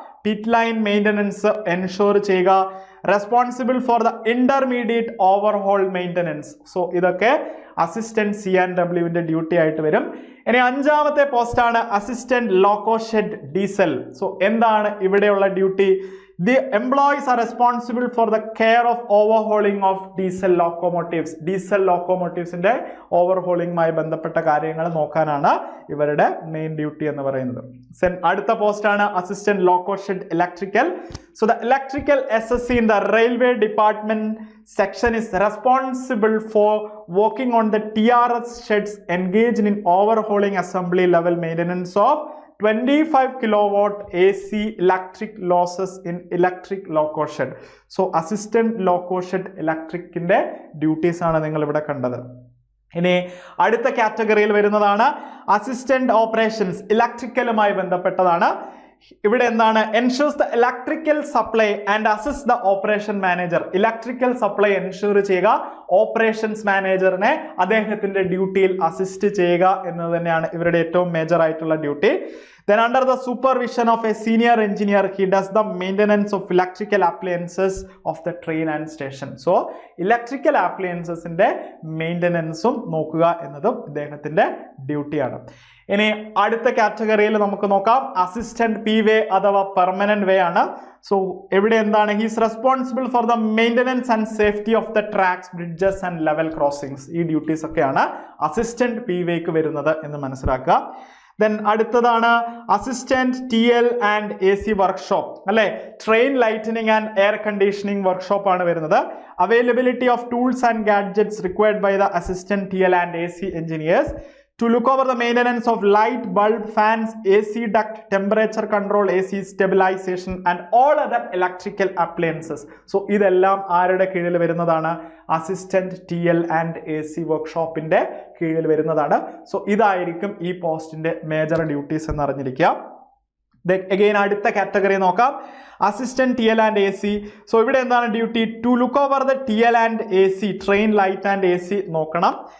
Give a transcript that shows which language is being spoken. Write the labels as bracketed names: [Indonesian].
[Malayalam] Pit line maintenance ensure ചെയ്യുക. [English] Responsible for the intermediate overhaul maintenance. [Malayalam] So ഇതൊക്കെ assistant C&Wന്റെ duty ആയിട്ട് വരും. ഇനി അഞ്ചാമത്തെ പോസ്റ്റാണ് assistant loco shed diesel. So എന്താണ് ഇവിടെയുള്ള duty? [English] The employees are responsible for the care of overhauling of diesel locomotives. [Malayalam] Diesel locomotivesന്റെ ഓവർഹോളിംഗുമായി ബന്ധപ്പെട്ട കാര്യങ്ങൾ നോക്കാനാണ് ഇവരുടെ മെയിൻ ഡ്യൂട്ടി എന്ന് പറയുന്നത്. അടുത്ത പോസ്റ്റാണ് assistant loco shed electrical. [English] So the electrical SSC in the railway department section is responsible for working on the TRS sheds engaged in overhauling assembly level maintenance of 25 kilowatt AC electric losses in electric loco shed. So assistant loco shed [Malayalam] electricന്റെ duties ആണ് നിങ്ങൾ ഇവിടെ കണ്ടത്. ഇനി അടുത്ത കാറ്റഗറിയിൽ വരുന്നതാണ് assistant operations, ഇലക്ട്രിക്കലുമായി ബന്ധപ്പെട്ടതാണ്. ഇവിടെ എന്താണ്, [English] Ensures the electrical supply and assist the operation manager. [Malayalam] Electrical supply ensure ചെയ്യുക, ഓപ്പറേഷൻസ് മാനേജറിനെ അദ്ദേഹത്തിന്റെ ഡ്യൂട്ടിയിൽ അസിസ്റ്റ് ചെയ്യുക എന്നത് തന്നെയാണ് ഇവരുടെ ഏറ്റവും മേജർ ആയിട്ടുള്ള duty. [English] Then under the supervision of a senior engineer, he does the maintenance of electrical appliances of the train and station. So electrical appliances [Malayalam] ന്റെ മെയിൻ്റനൻസും നോക്കുക എന്നതും ഇദ്ദേഹത്തിന്റെ ഡ്യൂട്ടിയാണ്. ഇനി അടുത്ത കാറ്റഗറിയിൽ നമുക്ക് നോക്കാം അസിസ്റ്റന്റ് PWay അഥവാ പെർമനന്റ് വേ ആണ്. [English] so [Malayalam] എവിടെ എന്താണ്, [English] He's responsible for the maintenance and safety of the tracks, bridges and level crossings. [Malayalam] ഈ ഡ്യൂട്ടീസ് ഒക്കെയാണ് അസിസ്റ്റന്റ് PWayക്ക് വരുന്നത് എന്ന് മനസ്സിലാക്കുക. ദെൻ അടുത്തതാണ് assistant TL and AC workshop അല്ലെ, train lightening and air conditioning workshop ആണ് വരുന്നത്. [English] Availability of tools and gadgets required by the assistant TL and AC engineers to look over the maintenance of light, bulb, fans, AC duct, temperature control, AC stabilization and all other electrical appliances. [Malayalam] So ഇതെല്ലാം ആരുടെ കീഴിൽ വരുന്നതാണ്, assistant TL and AC വർക്ക്ഷോപ്പിന്റെ കീഴിൽ വരുന്നതാണ്. So ഇതായിരിക്കും ഈ പോസ്റ്റിന്റെ major duties എന്ന് അറിഞ്ഞിരിക്കുക. അഗെയിൻ അടുത്ത കാറ്റഗറി നോക്കാം, assistant TL and AC. So ഇവിടെ എന്താണ് duty, [English] to look over the TL and AC, [Malayalam] train light and AC നോക്കണം.